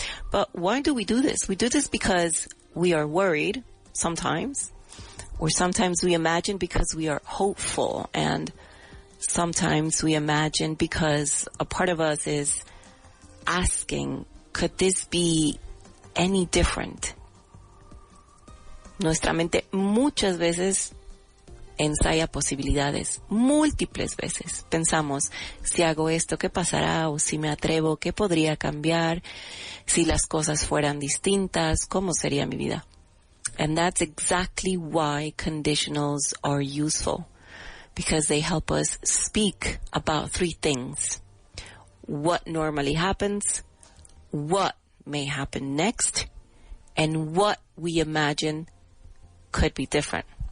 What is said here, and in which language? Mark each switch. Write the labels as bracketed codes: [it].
[en] But why do we do this? We do this because we are worried sometimes. Or sometimes we imagine because we are hopeful, and sometimes we imagine because a part of us is asking, could this be any different? [es] Nuestra mente muchas veces ensaya posibilidades, múltiples veces. Pensamos, si hago esto, ¿qué pasará? O si me atrevo, ¿qué podría cambiar? Si las cosas fueran distintas, ¿cómo sería mi vida? [en] And that's exactly why conditionals are useful, because they help us speak about 3 things. What normally happens, what may happen next, and what we imagine could be different.